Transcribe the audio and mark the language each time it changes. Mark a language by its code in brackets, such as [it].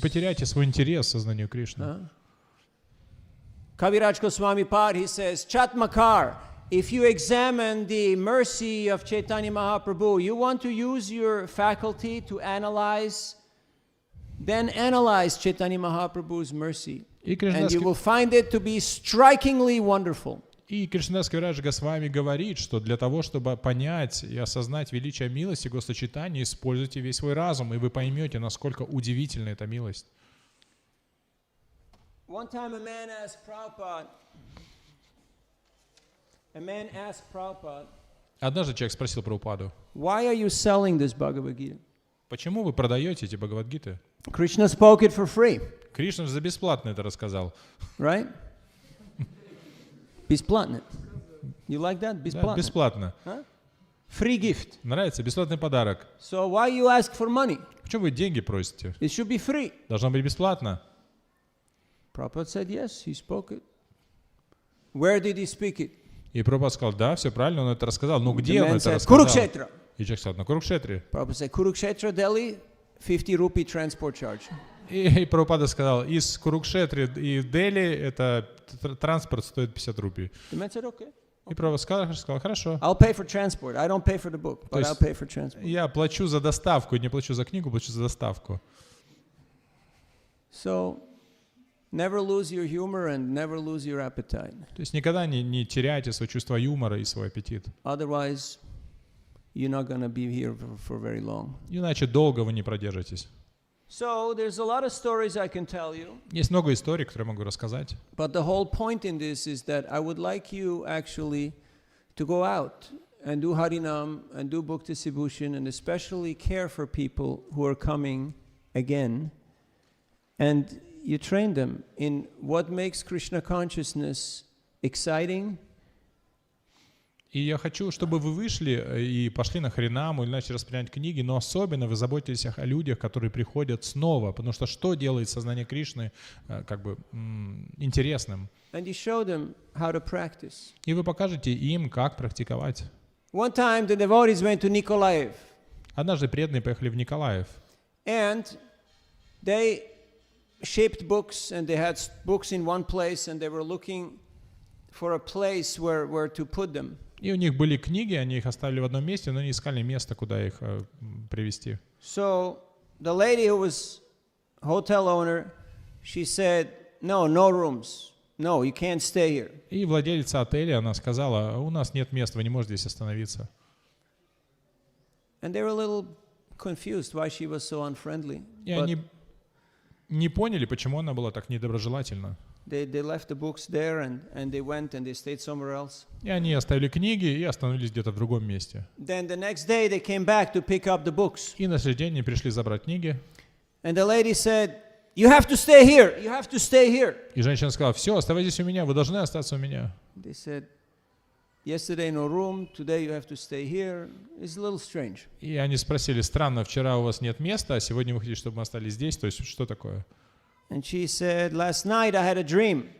[ru] потеряйте свой интерес к сознанию Кришны. [en] Kaviraj Goswami Pad, he says, Chatmakar, if you examine the mercy of Chaitanya Mahaprabhu, you want to use your faculty to analyze, then analyze Chaitanya Mahaprabhu's mercy. And you will find it to be strikingly wonderful. [ru] И Кришнадас Кавирадж Госвами говорит, что для того, чтобы понять и осознать величие милости Госочитания, используйте весь свой разум, и вы поймете, насколько удивительна эта милость. [en] One time a man asked Prabhupada, [ru] Однажды человек спросил Прабхупаду, [en] why are you selling this Bhagavad Gita? [ru] почему вы продаете эти Бхагавад-гиты? [en] Krishna spoke it for free, [ru] Кришна за бесплатно это рассказал. [en] right? [ru] Бесплатно. [en] You like that? [ru] Бесплатно. бесплатно. [en] Huh? Free gift. [ru] Нравится? Бесплатный подарок. [en] So why you ask for money? [ru] Почему вы деньги просите? [en] It should be free. [ru] Должно быть бесплатно. [en] Prabhupada said yes, he spoke it. Where did he speak it? [ru] И Прабхупада сказал, да, все правильно, он это рассказал. Но [en] The [ru] где он [en] man [ru] это [en] said, [ru] рассказал? [en] Kurukshetra. [ru] И человек сказал, на Курукшетре. [en] Prabhupada said, Kurukshetra, Delhi, 50 rupee transport charge. [ru] И Прабхупада сказал, из Курукшетры и Дели это транспорт стоит 50 рупий. [en] The man said, okay. [ru] И Прабхупада сказал, хорошо. [en] I'll pay for transport. I don't pay for the book, but I'll pay for transport. [ru] Я плачу за доставку, не плачу за книгу, плачу за доставку. [en] So, never lose your humor and never lose your appetite. [ru] То есть никогда не теряйте свое чувство юмора и свой аппетит. [en] Otherwise, you're not going to be here for very long. [ru] Иначе долго вы не продержитесь. [en] So, there's a lot of stories I can tell you. [ru] Есть много историй, которые я могу рассказать. [en] But the whole point in this is that I would like you actually to go out and do Harinam and do book distribution and especially care for people who are coming again. And you train them in what makes Krishna consciousness exciting. [ru] И я хочу, чтобы вы вышли и пошли на Харинаму или начали распределять книги, но особенно вы заботитесь о людях, которые приходят снова, потому что делает сознание Кришны как бы интересным. [en] And you show them how to practice. [ru] И вы покажете им, как практиковать. [en] One time the devotees went to Nikolaev. [ru] Однажды преданные поехали в Николаев. [en] And they shipped books and they had books in one place and they were looking for a place where to put them. [ru] И у них были книги, они их оставили в одном месте, но они искали место, куда их привезти. [en] So the lady who was hotel owner, she said, no rooms. No, you can't stay here. [ru] И владелица отеля, она сказала, у нас нет места, вы не можете здесь остановиться. [en] And they were a little confused why she was so unfriendly. [ru] И они не поняли, почему она была так недоброжелательна. [en] They left the books there and they went and they stayed somewhere else. [ru] И они оставили книги и остановились где-то в другом месте. [en] Then the next day they came back to pick up the books. [ru] И на следующий день они пришли забрать книги. [en] And the lady said, you have to stay here. You have to stay here. [ru] И женщина сказала, все, оставайтесь у меня, вы должны остаться у меня. [en] They said, yesterday no room, today you have to stay here. It's a little strange. [ru] И они спросили, странно, вчера у вас нет места, а сегодня вы хотите, чтобы мы остались здесь, то есть что такое? [en] And she said, last night I had a dream.